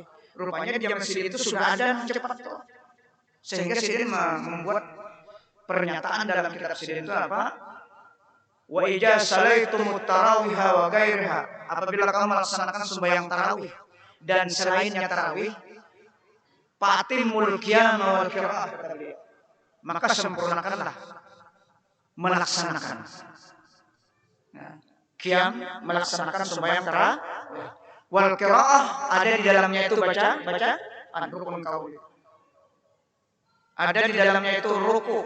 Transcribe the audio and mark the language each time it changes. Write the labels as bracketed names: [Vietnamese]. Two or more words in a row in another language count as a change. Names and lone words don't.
[Indonesian] Rupanya di zaman Sidin itu sudah ada cepat itu. Sehingga Sidin membuat pernyataan dalam kitab Sidin itu apa? [Arabic] وإذا صليتم التراويح وغيرها. [Indonesian] Apabila kamu melaksanakan sembahyang tarawih dan selainnya tarawih, [Arabic] فأتم القيام والقراءة, [Indonesian] maka sempurnakanlah melaksanakan. Qiyam melaksanakan sembahyang tarawih. [Arabic] والقراءة [Indonesian] ada di dalamnya itu baca rukun qaul. Ada di dalamnya itu ruku.